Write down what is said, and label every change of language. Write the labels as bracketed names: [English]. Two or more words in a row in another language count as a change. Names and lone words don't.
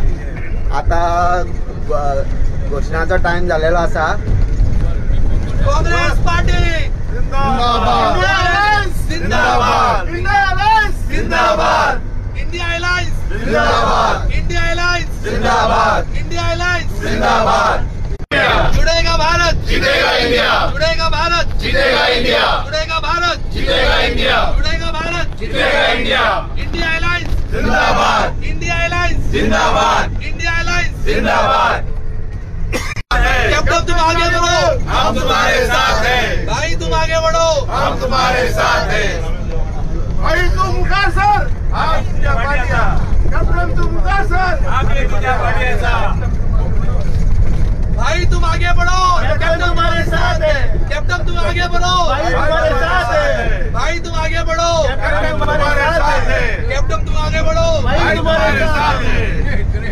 [Konkani] आता घोशणाचो टायम जालेलो आसा. [Hindi] काँग्रेस पार्टी जिंदाबाद. जिंदाबाद. जिंदाबाद. इंडिया अलायन्स जिंदाबाद. इंडिया अलायन्स जिंदाबाद. इंडिया अलायन्स जिंदाबाद. जुड़ेगा भारत जीतेगा इंडिया. जुड़ेगा भारत जीतेगा इंडिया. जुड़ेगा भारत जीतेगा इंडिया. जुड़ेगा भारत जीतेगा इंडिया. इंडिया अलायन्स जिंदाबाद. इंडिया अलायन्स जिंदाबाद. इंडिया अलायन्स जिंदाबाद. कैप्टन तुम आगे बढ़ो, हम तुम्हारे साथ हैं. भाई तुम आगे बढ़ो, हम तुम्हारे साथ हैं. [Konkani] भाई तुम मुखार सर, आप तुझ्या पाठीया. कैप्टन तुम मुखार सर, आगे तुझ्या पाठीया. [Hindi] भाई तुम आगे बढ़ो, कैप्टन तुम्हारे साथ है. कैप्टन तुम आगे बढ़ो, भाई तुम्हारे साथ है. भाई तुम आगे बढ़ो, कैप्टन तुम्हारे साथ है. कैप्टन तुम आगे बढ़ो, भाई तुम्हारे साथ है.